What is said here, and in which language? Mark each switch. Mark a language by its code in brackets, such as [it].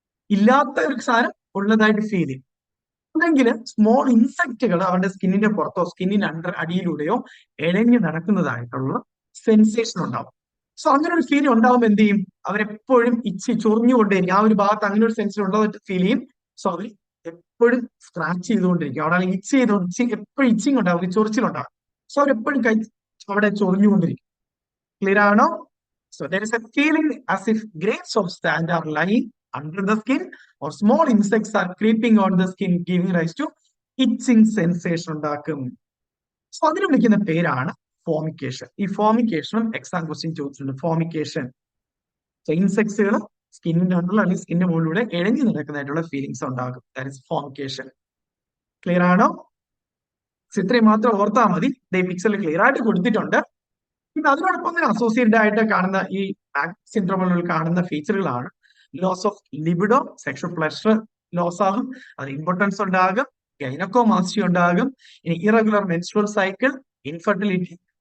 [ml] ഇല്ലാത്ത ഒരു സാധനം ഉള്ളതായിട്ട് ഫീൽ ചെയ്യും. അല്ലെങ്കിൽ സ്മോൾ ഇൻസെക്റ്റുകൾ അവരുടെ സ്കിന്നിന്റെ പുറത്തോ സ്കിന്നിന് അടിയിലൂടെയോ ഇഴഞ്ഞു നടക്കുന്നതായിട്ടുള്ള സെൻസേഷൻ ഉണ്ടാവും. സോ അങ്ങനെ ഒരു ഫീൽ ഉണ്ടാവുമ്പോൾ എന്ത് ചെയ്യും? അവരെപ്പോഴും ചൊറിഞ്ഞുകൊണ്ടേയിരിക്കും. ആ ഒരു ഭാഗത്ത് അങ്ങനെ ഒരു സെൻസേഷൻ ഉള്ളതായിട്ട് ഫീൽ ചെയ്യും. സോ അവർ എപ്പോഴും സ്ക്രാച്ച് ചെയ്തുകൊണ്ടിരിക്കും. അവിടെ ഇച്ച് ചെയ്ത് എപ്പോഴും ഇച്ചിങ് ഉണ്ടാവും, ചൊറിച്ചിലുണ്ടാവും. സോ അവരെപ്പോഴും അവിടെ ചൊറിഞ്ഞുകൊണ്ടിരിക്കും. ക്ലിയർ ആണോ? [en] So there is a feeling as if grains of sand are lying under the skin or small insects are creeping on the skin, giving rise to itching sensation [ml] ഉണ്ടാക്കും. So അതിന് വിളിക്കുന്ന പേരാണ് ഫോമിക്കേഷൻ. ഈ ഫോമിക്കേഷനും exam question ചോദിച്ചിട്ടുണ്ട്. ഫോമിക്കേഷൻ, so ഇൻസെക്ട്സുകൾ സ്കിന്നിന്റെ ഉള്ള അല്ലെങ്കിൽ സ്കിന്നിന്റെ മുകളിലൂടെ ഇഴഞ്ഞു നടക്കുന്നതായിട്ടുള്ള ഫീലിങ്സ് ഉണ്ടാകും. [en] That is formication. [ml] ക്ലിയർ ആണോ? ഇത്രയും മാത്രം ഓർത്താൽ മതി. പിക്ചറിൽ ക്ലിയർ ആയിട്ട് കൊടുത്തിട്ടുണ്ട്. പിന്നെ അതിനോടൊപ്പം തന്നെ അസോസിയേറ്റഡ് ആയിട്ട് കാണുന്ന ഈ സിൻഡ്രോമുകളിൽ കാണുന്ന ഫീച്ചറുകളാണ് loss of libido, sexual pleasure loss ആകും, അത് ഇമ്പോർട്ടൻസ് ഉണ്ടാകും, ഗൈനക്കോമാസ്റ്റി ഉണ്ടാകും, ഇനി ഇറഗുലർ മെൻസ്ട്രുവൽ സൈക്കിൾ, ഇൻഫെർട്ടിലിറ്റി.